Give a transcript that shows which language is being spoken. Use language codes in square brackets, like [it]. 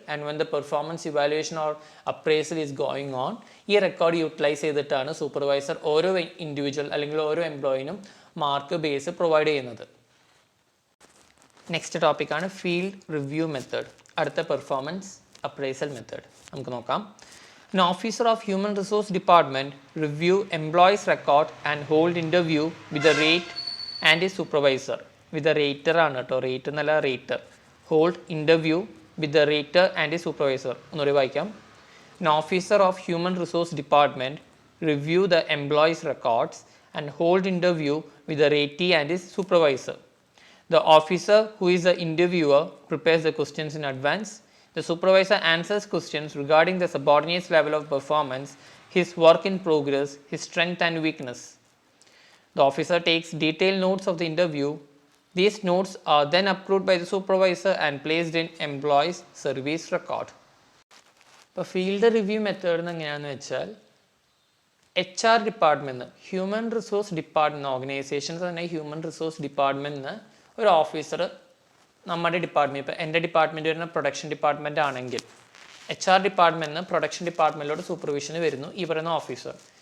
[en] and when the performance evaluation or appraisal is going on, [ml] ഈ record utilise ചെയ്തിട്ടാണ് supervisor ഓരോ individual അല്ലെങ്കിൽ ഓരോ എംപ്ലോയിനും മാർക്ക് ബേസ് പ്രൊവൈഡ് ചെയ്യുന്നത്. നെക്സ്റ്റ് ടോപ്പിക്കാണ് ഫീൽഡ് റിവ്യൂ മെത്തേഡ്. അടുത്ത പെർഫോമൻസ് അപ്രൈസൽ മെത്തേഡ് നമുക്ക് നോക്കാം. [en] An officer of human resource department review employees record and hold interview with the rate and his supervisor. With the rater [ml] ആണ് കേട്ടോ, [en] rate [ml] എന്നല്ല [en] rater. Hold interview with the rater and his supervisor. [ml] ഒന്നുകൂടി വായിക്കാം. [en] An officer of human resource department review the employees records and hold interview with the ratee and his supervisor. The officer, who is the interviewer, prepares the questions in advance. The supervisor answers questions regarding the subordinate's level of performance, his work in progress, his strength and weakness. The officer takes detailed notes of the interview. These notes are then approved by the supervisor and placed in employee's service record. [ml] ഇപ്പോൾ field review method എങ്ങനെയാണെന്ന് വെച്ചാൽ, HR department, human resource department, organisations തന്നെ human resource ഡിപ്പാർട്ട്മെൻറ്റിന് ഒരു officer നമ്മുടെ department, ഇപ്പോൾ എൻ്റെ department വരുന്ന production department ആണെങ്കിൽ HR ഡിപ്പാർട്ട്മെൻറ്റിന് പ്രൊഡക്ഷൻ ഡിപ്പാർട്ട്മെൻറ്റിലോട് സൂപ്പർവിഷന് വരുന്നു ഈ പറയുന്ന ഓഫീസർ.